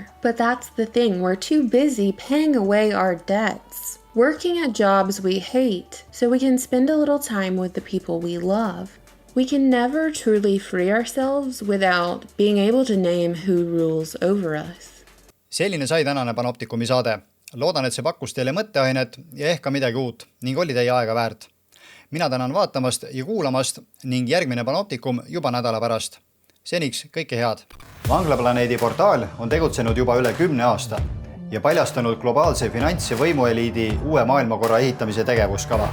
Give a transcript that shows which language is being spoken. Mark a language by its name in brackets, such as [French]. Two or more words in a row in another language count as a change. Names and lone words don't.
[English] But that's the thing, we're too busy paying away our debts, working at jobs we hate, so we can spend a little time with the people we love. We can never truly free ourselves without being able to name who rules over us. [Estonian] Selline sai tänane Panoptikumi saade. Loodan, et see pakkus teile mõtteainet ja ehk ka midagi uut ning oli teie aega väärt. Mina tänan vaatamast ja kuulamast ning järgmine Panoptikum juba nädala pärast. Seniks kõike head. Vanglaplaneedi portaal on tegutsenud juba üle 10 aasta ja paljastanud globaalse finants- ja võimueliidi uue maailmakorra ehitamise tegevuskava.